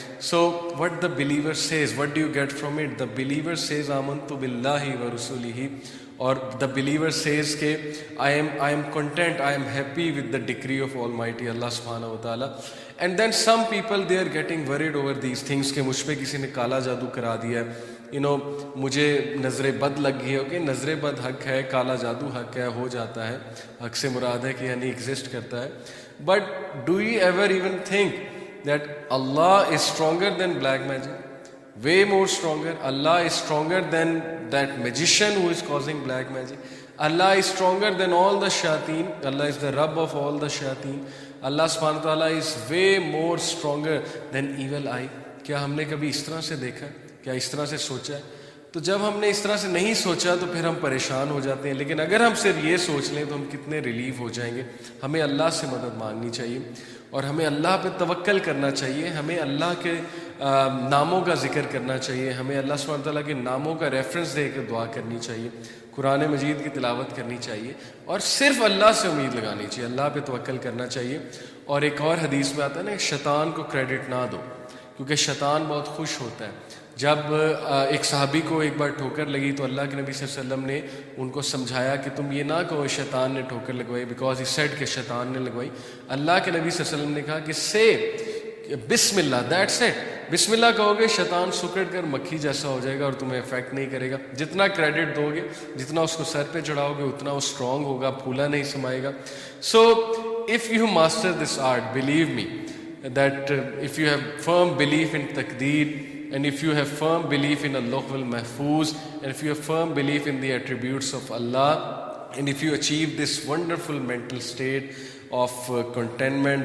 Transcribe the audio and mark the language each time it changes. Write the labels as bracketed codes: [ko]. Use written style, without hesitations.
[en] So what the believer says, what do you get from it? The believer says [ar] آمنت باللہ ورسولہ, [en] اور the believer says کہ I am content, I am happy with the decree of almighty اللہ سبحانہ و تعالیٰ. And then some people they are getting worried over these things [ur] کہ مجھ پہ کسی نے کالا جادو کرا دیا ہے, مجھے نظر بد لگ گئی ہے. اوکے, نظر بد حق ہے, کالا جادو حق ہے, ہو جاتا ہے. حق سے مراد ہے کہ یعنی ایگزسٹ کرتا ہے. [en] But do you ever even think that Allah is stronger than black magic? Way more stronger. Allah is stronger than that magician who is causing black magic. Allah is stronger than all the shayateen. Allah is the Rabb of all the shayateen. Allah subhanahu wa ta'ala is way more stronger than evil eye. [ur] کیا ہم نے کبھی اس طرح سے دیکھا, کیا اس طرح سے سوچا ہے؟ تو جب ہم نے اس طرح سے نہیں سوچا تو پھر ہم پریشان ہو جاتے ہیں. لیکن اگر ہم صرف یہ سوچ لیں تو ہم کتنے ریلیف ہو جائیں گے. ہمیں اللہ سے مدد مانگنی چاہیے اور ہمیں اللہ پہ توکل کرنا چاہیے. ہمیں اللہ کے ناموں کا ذکر کرنا چاہیے. ہمیں اللہ سبحانہ تعالیٰ کے ناموں کا ریفرنس دے کے دعا کرنی چاہیے. قرآن مجید کی تلاوت کرنی چاہیے اور صرف اللہ سے امید لگانی چاہیے. اللہ پہ توکل کرنا چاہیے. اور ایک اور حدیث میں آتا ہے نا, شیطان کو کریڈٹ نہ دو, کیونکہ شیطان بہت خوش ہوتا ہے. جب ایک صحابی کو ایک بار ٹھوکر لگی تو اللہ کے نبی صلی اللہ علیہ وسلم نے ان کو سمجھایا کہ تم یہ نہ کہو شیطان نے ٹھوکر لگوائی, [en] because he said [ur] کہ شیطان نے لگوائی. اللہ کے نبی صلی اللہ علیہ وسلم نے کہا کہ سے بسم اللہ, [en] That's it. [ur] بسم اللہ کہو گے شیطان سکڑ کر مکھی جیسا ہو جائے گا اور تمہیں افیکٹ نہیں کرے گا. جتنا کریڈٹ دو گے, جتنا اس کو سر پہ چڑھاؤ گے, اتنا وہ اسٹرانگ ہوگا, پھولا نہیں سمائے گا. [en] so if you master this art, believe me that if you have firm belief in taqdeer, and if you have firm belief in Allah al-Mahfuz, and if you have firm belief in the attributes of Allah, and if you achieve this wonderful mental state of contentment,